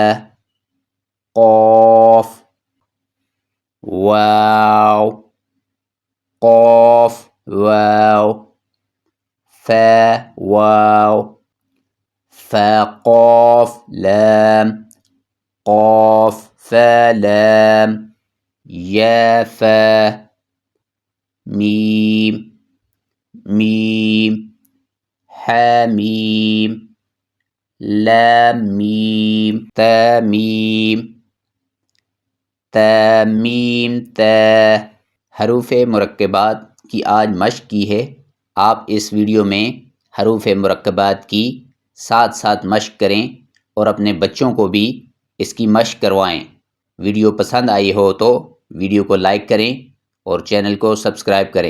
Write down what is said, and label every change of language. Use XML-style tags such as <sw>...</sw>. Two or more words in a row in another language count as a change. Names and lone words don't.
<ur>قاف، واو، قاف واو، فا واو، فا قاف لام، قاف فا لام، یا فا, میم، میم، حامیم، لام میم, تامیم، تامیم تا. حروف مرکبات کی آج مشق کی ہے. آپ اس ویڈیو میں حروف مرکبات کی ساتھ ساتھ مشق کریں اور اپنے بچوں کو بھی اس کی مشق کروائیں. ویڈیو پسند آئی ہو تو ویڈیو کو لائک کریں اور چینل کو سبسکرائب کریں.</ur>